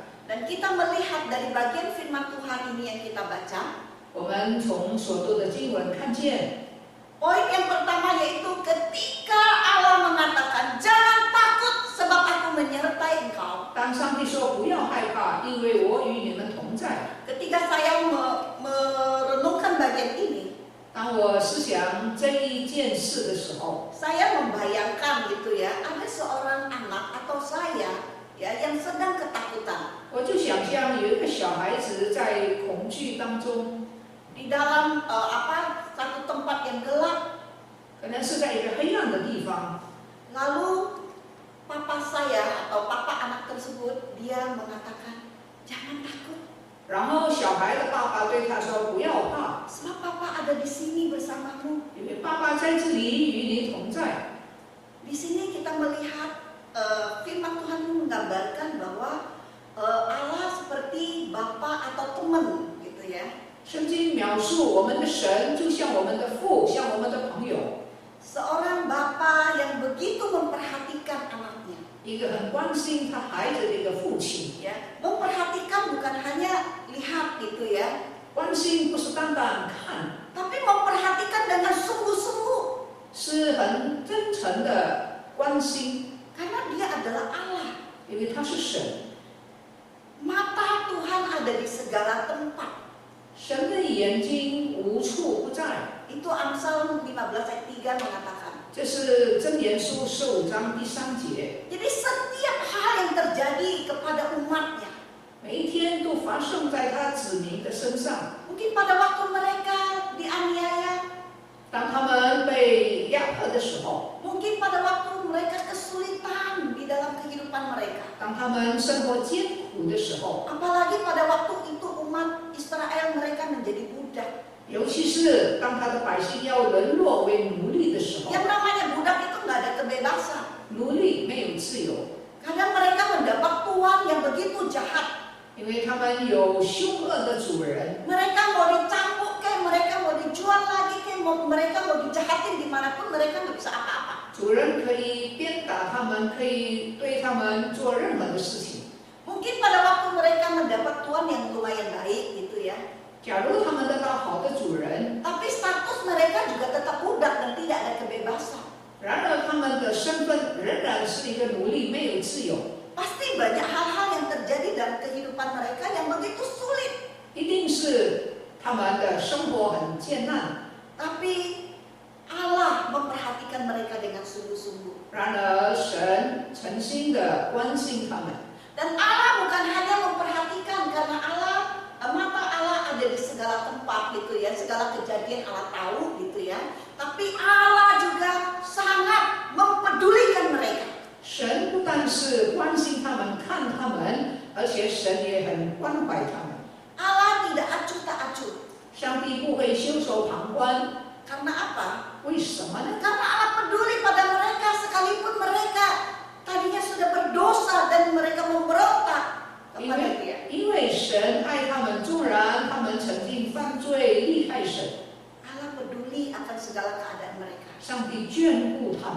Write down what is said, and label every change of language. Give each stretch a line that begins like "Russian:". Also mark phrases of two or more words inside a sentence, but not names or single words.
Indonesian: Dan kita melihat dari bagian firman Tuhan ini yang kita baca,
Chinese: 我们从所读的经文看见，
Indonesian: poin yang pertama yaitu ketika Allah mengatakan, jangan takut sebab aku menyertai engkau.
Chinese: 当上帝说不要害怕，因为我与你们同在。
Indonesian: Ketika saya merenungkan bagian ini,
Chinese: 当我思想这一件事的时候，
Indonesian: saya membayangkan gitu ya, ada seorang anak atau saya ya yang sedang ketakutan
Chinese: 我就想象有一个小孩子在恐惧当中，
Indonesian: di dalam satu tempat yang gelap.
Chinese: 可能是在一个黑暗的地方，
Indonesian: Lalu papa saya atau papa anak tersebut, dia mengatakan, jangan takut.
Chinese: 然后小孩的爸爸对他说：“不要怕，
Indonesian: Sebab papa ada di sini bersamamu.
Chinese: 因为爸爸在这里与你同在。”
Indonesian: Di sini kita melihat firman Tuhan menggambarkan bahwa Allah seperti bapa atau teman gitu ya.
Chinese: 圣经描述我们的神就像我们的父，像我们的朋友，
Indonesian: Seorang bapa yang begitu memperhatikan anaknya.
Chinese: 一个很关心他孩子的一个父亲。
Indonesian: Ya, memperhatikan bukan hanya lihat gitu ya,
Chinese: 关心不是单单看，
Indonesian: tapi memperhatikan dengan sungguh-sungguh.
Chinese: 是很真诚的关心，
Indonesian: Karena dia adalah Allah.
Chinese: 因为他是神。
Indonesian: Mata Tuhan ada di segala tempat.
Chinese: 神的眼睛无处不在，
Indonesian: Itu Amsal 15 ayat 3 mengatakan.
Chinese: 这是箴言书15章第3节。
Indonesian: Jadi setiap hal yang terjadi kepada umatnya,
Chinese: 每一天都发生在他子民的身上。
Indonesian: mungkin pada waktu mereka dianiaya,
Chinese: 当他们被压迫的时候，
Indonesian: mungkin pada waktu mereka kesulitan di dalam kehidupan mereka.
Chinese: 当他们生活艰苦的时候，
Indonesian: Apalagi pada waktu itu umat Israel mereka menjadi budak.
Chinese: 尤其是当他的百姓要沦落为奴隶的时候，
Indonesian: Yang namanya budak itu nggak ada kebebasan.
Chinese: 奴隶没有自由，
Indonesian: Kadang mereka mendapat tuan yang begitu jahat.
Chinese: 因为他们有凶恶的主人，
Indonesian: Mereka mau dicambuk ke, mereka mau dijual lagi ke, mereka mau dijahatin dimanapun mereka nggak bisa apa-apa.
Chinese: 主人可以鞭打他们，可以对他们做任何的事情。
Indonesian: Mungkin pada waktu mereka mendapat tuan yang lumayan baik gitu ya.
Chinese: 假如他们得到好的主人，
Indonesian: Tapi status mereka juga tetap budak dan tidak ada kebebasan.
Chinese: 然而他们的身份仍然是一个奴隶，没有自由。
Indonesian: Pasti banyak hal-hal yang terjadi dalam kehidupan mereka yang begitu sulit.
Chinese: 一定是他们的生活很艰难，
Indonesian: Tapi Allah memperhatikan mereka dengan sungguh-sungguh.
Chinese: 然而神诚心的关心他们。
Indonesian: Dan Allah bukan hanya memperhatikan karena mata Allah ada di segala tempat gitu ya, segala kejadian Allah tahu gitu ya. Tapi Allah juga sangat mempedulikan mereka.
Chinese: 神不但是关心他们、看他们，而且神也很关怀他们。
Indonesian: Allah tidak acuh tak acuh.
Chinese: 上帝不会袖手旁观，
Indonesian: Karena apa?
Chinese: 为什么呢？
Indonesian: Karena Allah peduli pada mereka sekalipun mereka tadinya sudah berdosa dan mereka memberontak kepada Dia.
Chinese: 因为神爱他们，纵然他们曾经犯罪，厉害神，
Indonesian: Allah peduli akan segala keadaan mereka.
Chinese: 上帝眷顾他们，